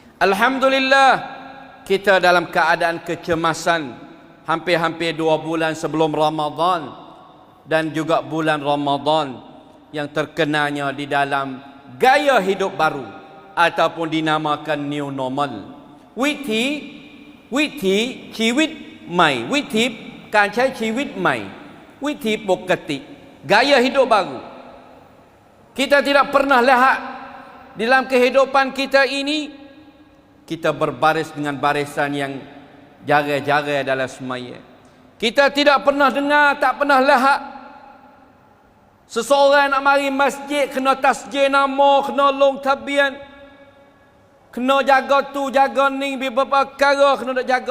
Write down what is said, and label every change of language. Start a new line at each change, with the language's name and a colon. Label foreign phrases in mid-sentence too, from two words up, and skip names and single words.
Malay: Alhamdulillah, kita dalam keadaan kecemasan hampir-hampir 2 bulan sebelum Ramadan dan juga bulan Ramadan yang terkenalnya di dalam gaya hidup baru ataupun dinamakan
English: new normal.
Thai: วิถีชีวิตใหม่วิถีการใช้ชีวิตใหม่วิถีปกติ
Malay: gaya hidup baru. Kita tidak pernah lihat dalam kehidupan kita ini kita berbaris dengan barisan yang jaga-jaga dalam semaya. Kita tidak pernah dengar, tak pernah lihat seseorang nak mari masjid kena tasjih nama, kena long tabian, kena jaga tu, jaga ni, beberapa perkara kena nak jaga.